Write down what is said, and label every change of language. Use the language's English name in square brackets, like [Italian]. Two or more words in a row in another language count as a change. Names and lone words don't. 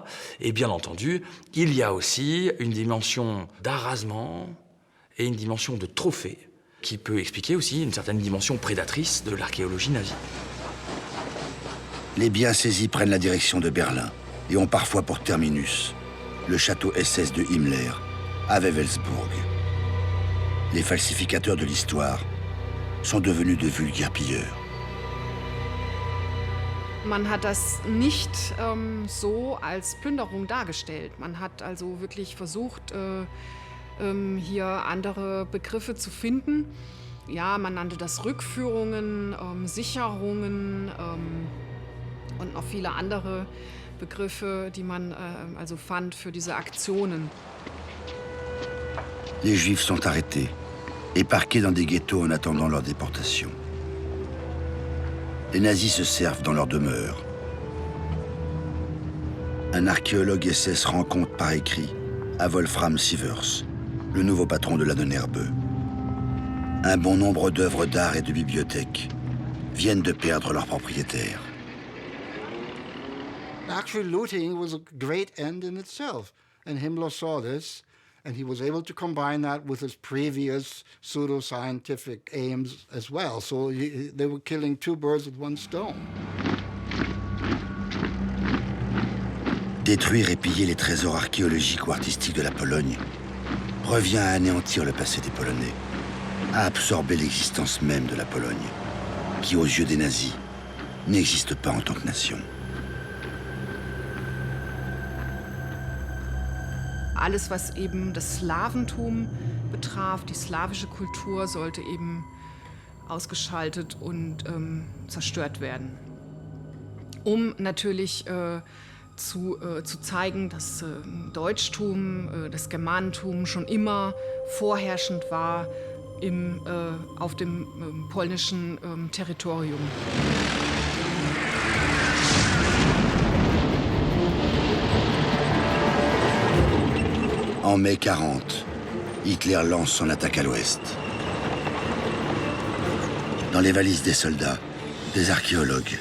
[French] Et bien entendu, il y a aussi une dimension d'arrasement et une dimension de trophée, qui peut expliquer aussi une certaine dimension prédatrice de l'archéologie nazie. Les biens saisis prennent la direction de Berlin et ont parfois pour terminus le château SS de Himmler à Wewelsburg. Les falsificateurs de l'histoire sont devenus de vulgaires pilleurs. [German] Man hat das nicht so als Plünderung dargestellt. Man hat also wirklich versucht, hier andere Begriffe zu finden. Ja, man nannte das Rückführungen, Sicherungen und noch viele andere Begriffe, die man also fand für diese Aktionen. [French] Les Juifs sont arrêtés et parqués dans des ghettos en attendant leur déportation. Les nazis se servent dans leur demeure. Un archéologue SS rend compte par écrit à Wolfram Sievers, le nouveau patron de la Donnerbe. Un bon nombre d'œuvres d'art et de bibliothèques viennent de perdre leurs propriétaires. [English] Actually, looting was a great end in itself, and Himmler saw this, and he was able to combine that with his previous pseudo-scientific aims as well. So they were killing two birds with one stone. [French] Détruire et piller les trésors archéologiques ou artistiques de la Pologne revient à anéantir le passé des Polonais, à absorber l'existence même de la Pologne, qui, aux yeux des nazis, n'existe pas en tant que nation. [German] Alles, was eben das Slawentum betraf, die slawische Kultur, sollte eben ausgeschaltet und zerstört werden. Um natürlich zu zeigen, dass Deutschtum, das Germanentum schon immer vorherrschend war auf dem polnischen Territorium. [French] En mai 40, Hitler lance son attaque à l'ouest. Dans les valises des soldats, des archéologues.